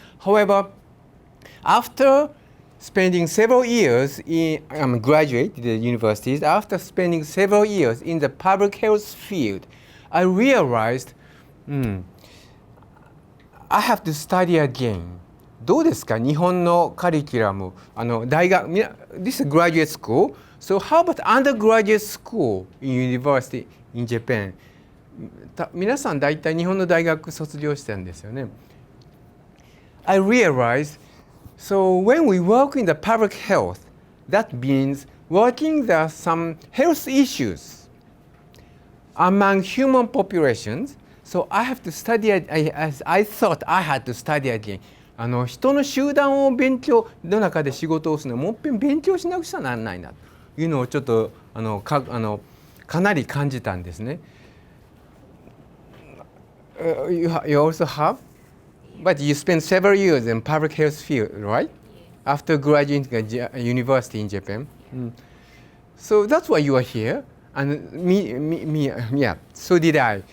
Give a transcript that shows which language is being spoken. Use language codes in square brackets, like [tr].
[en] However, after spending several years I'm graduated at the universities, after spending several years in the public health field, I realized I have to study again. [ja] どうですか日本のカリキュラム大学 [en] This is graduate school. So how about undergraduate school in university in Japan? [ja] 皆さん大体日本の大学卒業してるんですよね。 [en] I realized, so when we work in the public health, that means working the some health issues among human populations. So I have to study, I thought I had to study again. [ja] 人の集団の中で仕事をするのもっぺん勉強しなくちゃならないなというのをちょっとかなり感じたんですね。 [en] You also have? But you spent several years in public health field, right? After graduating at university in Japan. So that's why you are here. And me, so did I.